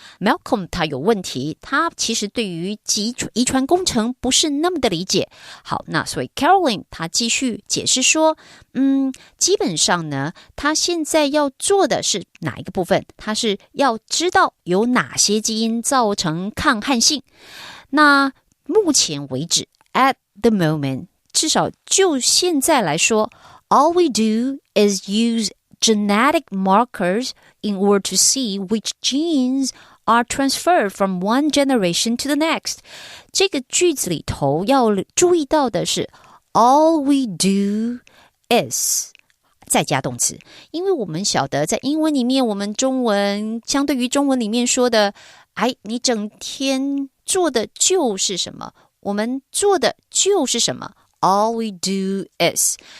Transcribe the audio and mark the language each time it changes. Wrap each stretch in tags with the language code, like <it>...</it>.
<zh>Malcolm 他有问题，他其实对于遗传工程不是那么的理解。好，那所以 Caroline 他继续解释说，基本上呢，他现在要做的是哪一个部分？他是要知道有哪些基因造成抗旱性。</zh> <en>那目前为止 at the moment，至少就现在来说， all we do is use genetic markers in order to see which genes are transferred from one generation to the next。</en> <zh>这个句子里头要注意到的是 all we do is 再加动词，因为我们晓得在英文里面，我们中文相对于中文里面说的你整天做的就是什么，我们做的就是什么， all we do is</zh>